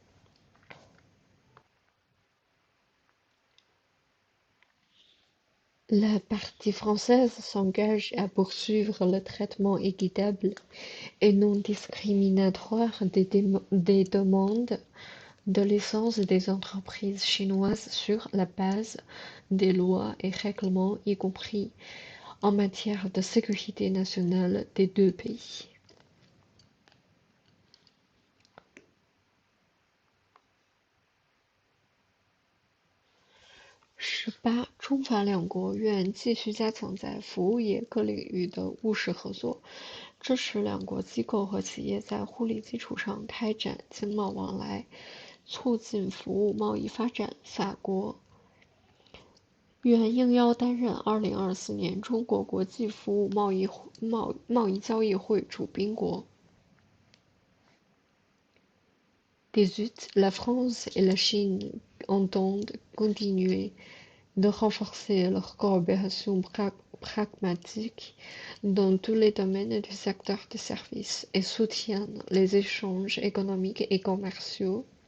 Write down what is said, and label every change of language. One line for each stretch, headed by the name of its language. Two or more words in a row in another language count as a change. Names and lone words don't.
French: La partie française s'engage à poursuivre le traitement équitable et non discriminatoire des demandes de licence des entreprises chinoises sur la base des lois et règlements, y compris en matière de sécurité nationale des deux
Chinese: pays.18 中法两国愿继续加强在服务业各领域的务实合作，支持两国机构和企业在互利基础上开展经贸往来，促进服务贸易发展。法国愿应邀担任2024年中国国际服务贸易交易会主宾国。18.
French: La France et la Chine entendent continuer de renforcer leur coopération pragmatique dans tous les domaines du secteur des services et soutiennent les échanges économiques et commerciaux